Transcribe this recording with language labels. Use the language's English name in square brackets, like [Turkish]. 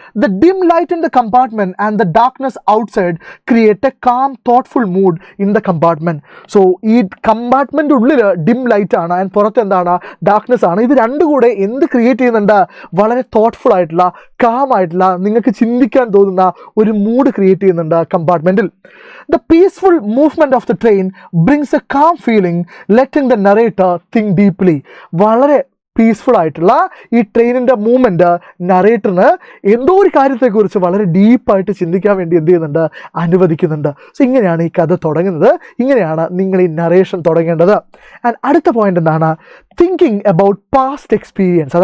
[English] The dim light in the compartment and the darkness outside create a calm thoughtful mood in the compartment. [Malayalam] So ഈ compartment ഉള്ളിൽ dim light ആണ്, and പുറത്ത് എന്താണ്, darkness ആണ്. ഇത് രണ്ടും കൂടെ എന്ത് ക്രിയേറ്റ് ചെയ്യുന്നുണ്ട്? വളരെ തോട്ട്ഫുൾ ആയിട്ടുള്ള, കാം ആയിട്ടുള്ള, നിങ്ങൾക്ക് ചിന്തിക്കാൻ തോന്നുന്ന ഒരു മൂഡ് ക്രിയേറ്റ് ചെയ്യുന്നുണ്ട് കമ്പാർട്ട്മെൻറ്റിൽ. [English] The peaceful movement of the train brings a calm feeling, letting the narrator think deeply. [Malayalam] വളരെ പീസ്ഫുൾ ആയിട്ടുള്ള ഈ ട്രെയിനിൻ്റെ മൂവ്മെൻറ്റ് നറേറ്ററിന് എന്തോ ഒരു കാര്യത്തെക്കുറിച്ച് വളരെ ഡീപ്പായിട്ട് ചിന്തിക്കാൻ വേണ്ടി എന്ത് ചെയ്യുന്നുണ്ട്, അനുവദിക്കുന്നുണ്ട്. സോ ഇങ്ങനെയാണ് ഈ കഥ തുടങ്ങുന്നത്, ഇങ്ങനെയാണ് നിങ്ങൾ ഈ നറേഷൻ തുടങ്ങേണ്ടത്. [English] and [Malayalam] അടുത്ത പോയിന്റ് എന്താണ്? [English] Thinking about past experience.